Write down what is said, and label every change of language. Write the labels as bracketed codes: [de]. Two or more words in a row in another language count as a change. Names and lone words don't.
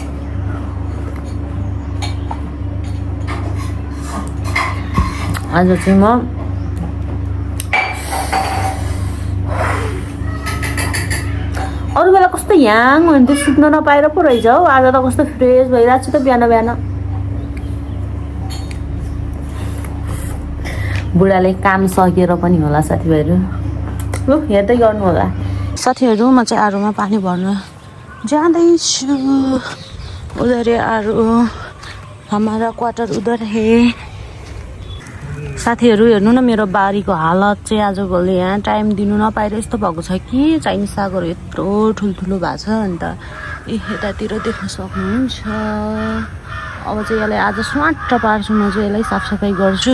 [ne] आज चाहिँ म अरू बेला कस्तो ह्याङ हुन्थ्यो, सुत्न नपाएर पो रहेछ हौ। आज त कस्तो फ्रेस भइरहेको छु त बिहान बिहान। बुढाले काम सकेर पनि होला साथीभाइहरू, लु हेर्दै गर्नु होला साथीहरू। म चाहिँ आरूमा पानी भर्न जाँदैछु। [hi] उधर आरू, हमारा क्वार्टर उधर है साथीहरू। [ne] हेर्नु न मेरो बारीको हालत चाहिँ आजभोलि यहाँ टाइम दिनु नपाएर यस्तो भएको छ कि चाइनिज सागहरू यत्रो ठुल्ठुलो भएको छ। अन्त यतातिर देख्न सक्नुहुन्छ। अब चाहिँ यसलाई आज स्वाट पार्छु म चाहिँ, यसलाई साफसफाइ गर्छु।